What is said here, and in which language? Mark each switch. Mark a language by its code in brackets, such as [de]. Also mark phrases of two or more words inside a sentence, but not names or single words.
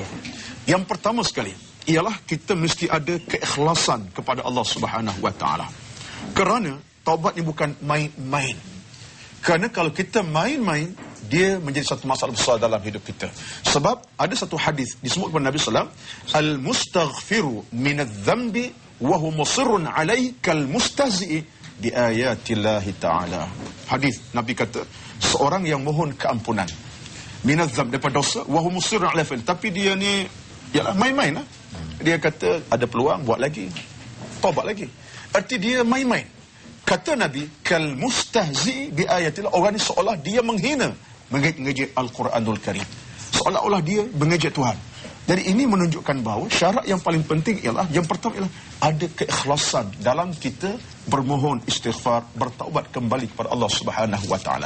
[ms] Yang pertama sekali ialah kita mesti ada keikhlasan kepada [ar] الله سبحانه وتعالى. [ms] Kerana taubat ini bukan main-main. Kerana kalau kita main-main, dia menjadi satu masalah besar dalam hidup kita. Sebab ada satu hadis disebut kepada Nabi [ar] صلى الله عليه وسلم, المستغفر من الذنب وهو مصر عليه كالمستهزئ بآيات الله تعالى. [ms] Hadis Nabi kata, seorang yang mohon keampunan [ar] من الذنب, [ms] daripada dosa, [ar] وهو مصر عليه, [ms] tapi dia ni ialah main-main lah. Dia kata ada peluang, buat lagi, taubat lagi. Arti dia main-main. Kata Nabi, [ar] كالمستهزئ بآيات الله, [ms] orang ni seolah dia menghina, mengejek Al-Quranul Karim, seolah-olah dia mengejek Tuhan. Jadi ini menunjukkan bahawa syarat yang paling penting ialah, yang pertama ialah ada keikhlasan dalam kita bermohon istighfar, bertaubat kembali kepada [ar] الله سبحانه وتعالى.